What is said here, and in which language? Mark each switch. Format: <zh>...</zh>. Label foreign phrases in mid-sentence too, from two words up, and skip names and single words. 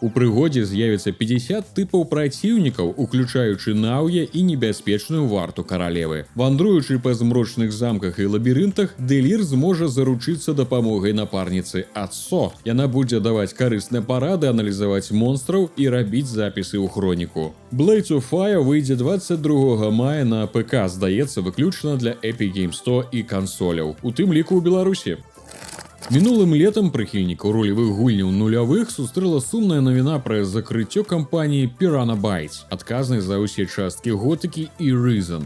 <be>У прыгодзе з'явіцца 50 тыпаў праціўнікаў, уключаючы наўе і небяспечную варту каралевы. Вандруючы па змрочных замках і лабірынтах, Делір зможа заручыцца дапамогай напарніцы Ацо. Яна будзе даваць карысныя парады, аналізаваць монстраў і рабіць запісы ў хроніку. Blades of Fire выйдзе 22 мая на ПК, здаецца, выключна для Epic Games Store і кансоляў, у тым ліку ў Беларусі. Мінулым летам прыхільнікаў ролевых гульняў нулявых сустрэла сумная навіна пра закрыццё кампаніі Piranha Bytes, адказнай за ўсе часткі Готыкі і Risen.</be>